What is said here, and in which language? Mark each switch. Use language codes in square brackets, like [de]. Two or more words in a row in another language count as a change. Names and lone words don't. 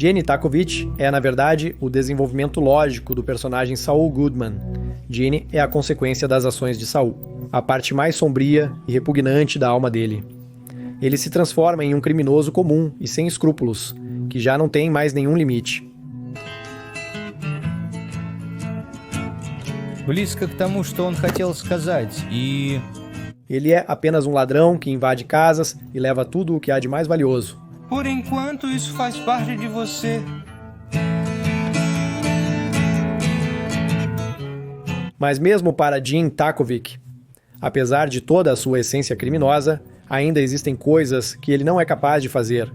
[pt] Jenny Takovich é, na verdade, o desenvolvimento lógico do personagem Saul Goodman. Jenny é a consequência das ações de Saul, a parte mais sombria e repugnante da alma dele. Ele se transforma em um criminoso comum e sem escrúpulos, que já não tem mais nenhum limite. [ru] Близко к тому, что он хотел сказать, и... [pt] Ele é apenas um ladrão que invade casas e leva tudo o que há de mais valioso. Por enquanto, isso faz parte de você. Mas mesmo para Jim Takovich, apesar de toda a sua essência criminosa, ainda existem coisas que ele não é capaz de fazer.